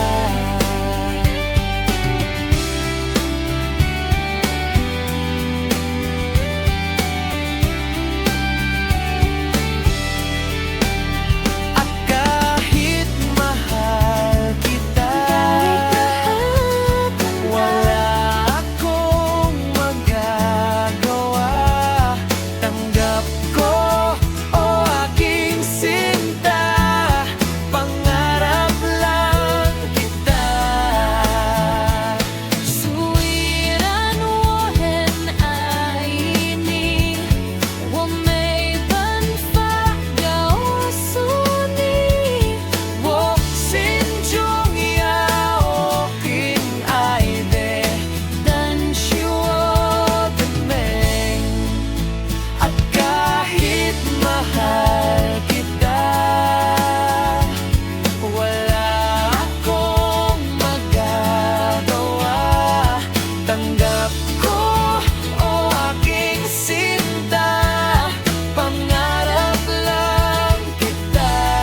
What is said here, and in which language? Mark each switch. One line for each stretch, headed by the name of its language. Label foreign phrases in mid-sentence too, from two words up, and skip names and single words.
Filipino: At kahit mahal kita, wala akong magagawa. Tanggap ko o aking sinta, pangarap lang kita.
Chinese: 虽然我很爱你，我没办法告诉你，我心中有aking idea，但是我
Filipino: 的命。At kahit mahal kita, wala akong magagawa. Tanggap ko o aking sinta, pangarap lang kita.